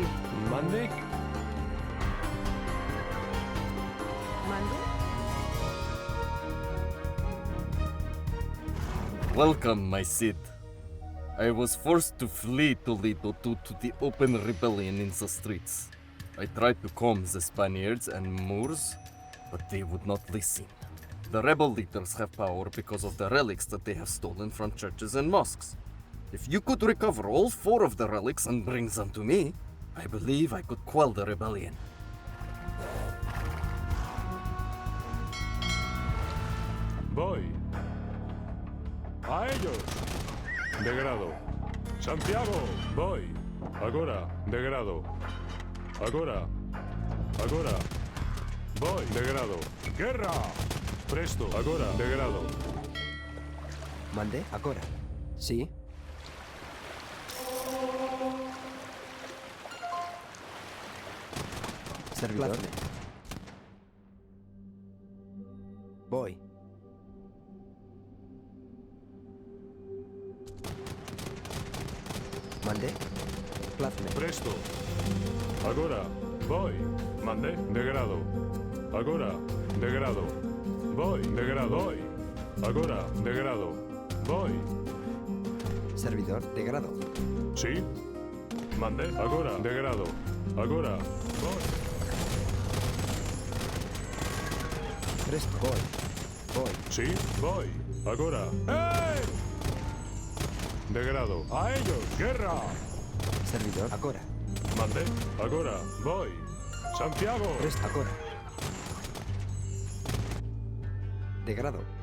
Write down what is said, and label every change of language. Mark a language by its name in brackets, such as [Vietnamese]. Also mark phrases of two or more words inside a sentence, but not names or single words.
[Spanish] Mande. Mande. [English] Welcome, my Cid. I was forced to flee Toledo due to the open rebellion in the streets. I tried to calm the Spaniards and Moors, but they would not listen. The rebel leaders have power because of the relics that they have stolen from churches and mosques. If you could recover all 4 of the relics and bring them to me, I believe I could quell the rebellion. [Spanish] Voy. A ellos. Degrado. Santiago. Voy. Agora. Degrado. Agora. Agora. Voy. Degrado. Guerra. Presto. Agora. Degrado. Mande. Agora. Sí. Servidor. Voy. Mande. Plazme. Presto. Agora. Voy. Mande. Degrado. Agora. Degrado. Voy. Degrado. Voy. Agora. Degrado. Voy. Servidor. Degrado. Sí. Mande. Agora. Degrado. Agora. Voy. Presto. Voy. Voy. Sí. Voy. Agora. ¡Hey! Degrado. A ellos. Guerra. Servidor. Agora. Mande. Agora. Voy. Santiago. Presto. Agora. Degrado.